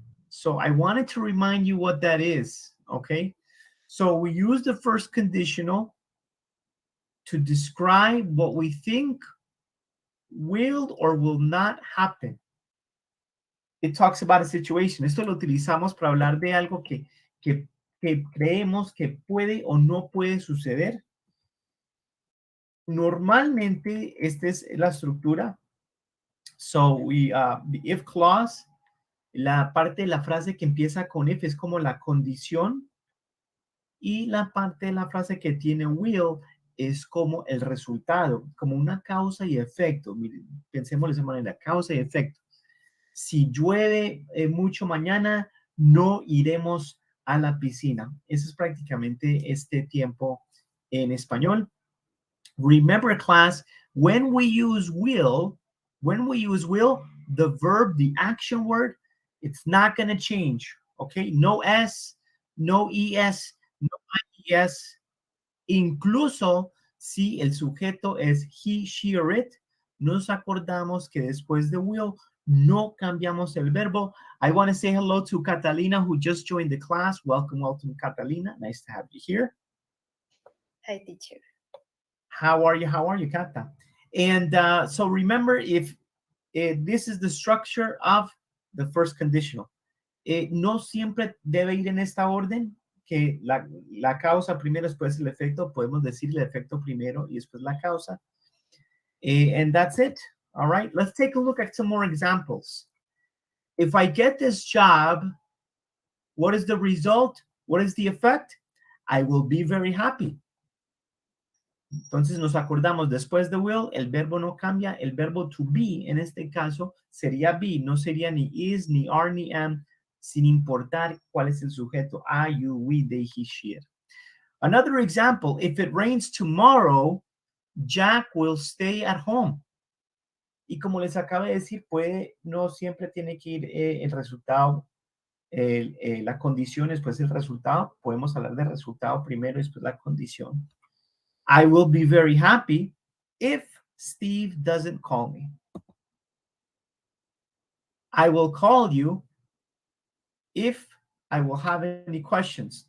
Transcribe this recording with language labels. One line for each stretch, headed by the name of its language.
English: So I wanted to remind you what that is, okay? So we use the first conditional to describe what we think will or will not happen. It talks about a situation.
Spanish: Esto lo utilizamos para hablar de algo que creemos que puede o no puede suceder. Normalmente, esta es la estructura.
English: So, the if clause,
Spanish: la parte de la frase que empieza con if es como la condición, y la parte de la frase que tiene will es como el resultado, como una causa y efecto. Miren, pensemos de esa manera, causa y efecto. Si llueve mucho mañana, no iremos a la piscina. Eso es prácticamente este tiempo en español.
English: Remember, class, when we use will, the verb, the action word, it's not going to change, okay? No S, no ES, no IES.
Spanish: Incluso si el sujeto es
English: he, she, or it,
Spanish: nos acordamos que después de will, no cambiamos el verbo.
English: I want to say hello to Catalina, who just joined the class. Welcome, Catalina. Nice to have you here. Hi, teacher. How are you, Cata? And so remember, if this is the structure of the first conditional.
Spanish: No siempre debe ir en esta orden, que la causa primero, después el efecto. Podemos decir el efecto primero y después la causa.
English: And that's it. All right, let's take a look at some more examples. If I get this job, what is the result? What is the effect? I will be very happy.
Spanish: Entonces nos acordamos, después de will, el verbo no cambia. El verbo to be, en este caso, sería be. No sería ni is, ni are, ni am, sin importar cuál es el sujeto.
English: I, you, we, they, he, she, it. Another example, if it rains tomorrow, Jack will stay at home.
Spanish: Y como les acabo de decir, no siempre tiene que ir el resultado, la condición, después el resultado. Podemos hablar del resultado primero y después la condición.
English: I will be very happy if Steve doesn't call me. I will call you if I will have any questions.